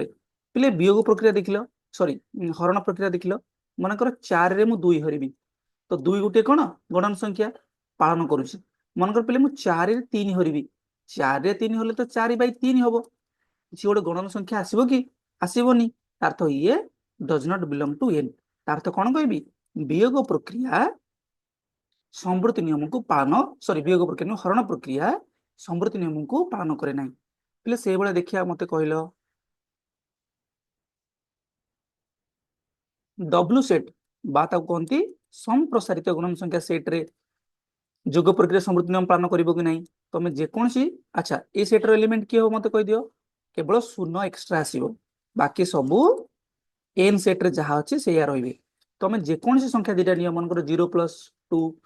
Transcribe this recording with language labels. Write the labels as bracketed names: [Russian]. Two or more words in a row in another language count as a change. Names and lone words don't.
[Odia] ପିଲେ ବିୟୋଗ ପ୍ରକ୍ରିୟା ଦେଖିଲ ସରି ହରଣ ପ୍ରକ୍ରିୟା ଦେଖିଲ ମନେକର 4 ରେ ମୁଁ 2 ହରିବି ତ 2 ଗୋଟେ କଣ ଗଣନ ସଂଖ୍ୟା ପାଳନ କରୁଛି ମନେକର ପିଲେ ମୁଁ 4 ରେ 3 ହରିବି 4 ରେ 3 ହଲେ ତ 4/3 ହବ କିଛି ଗୋଟେ ଗଣନ ସଂଖ୍ୟା ଆସିବ କି ଆସିବନି ଅର୍ଥ ଇଏ [English] does not belong to n [Odia] ଅର୍ଥ କଣ କହିବି ବିୟୋଗ ପ୍ରକ୍ରିୟା ସମ୍ବୃତି ନିୟମକୁ ପାଳନ ବିୟୋଗ ପ୍ରକ୍ରିୟା ହରଣ ପ୍ରକ୍ରିୟା ସମ୍ବୃତି ନିୟମକୁ ପାଳନ କରେ ନାହିଁ। ପିଲେ ସେଇଭଳିଆ ଦେଖିବା ମତେ କହିଲ ଡବ୍ଲୁ ସେଟ୍ ବା ତାକୁ କହନ୍ତି ସମ୍ପ୍ରସାରିତ ଗଣନ ସଂଖ୍ୟା ସେଟ୍ରେ ଯୋଗ ପ୍ରକ୍ରିୟା ସମ୍ବୃତି ନିୟମ ପାଳନ କରିବ କି ନାହିଁ ତମେ ଯେକୌଣସି ଆଚ୍ଛା ଏ ସେଟ୍ର ଏଲିମେଣ୍ଟ କିଏ ହବ ମତେ କହିଦିଅ କେବଳ 0 ଏକ୍ସଟ୍ରା ଆସିବ ବାକି ସବୁ n ସେଟ୍ରେ ଯାହା ଅଛି ସେଇଆ ରହିବେ ତମେ ଯେକୌଣସି ସଂଖ୍ୟା ଦିଟା ନିୟମ ମନେକର 0+2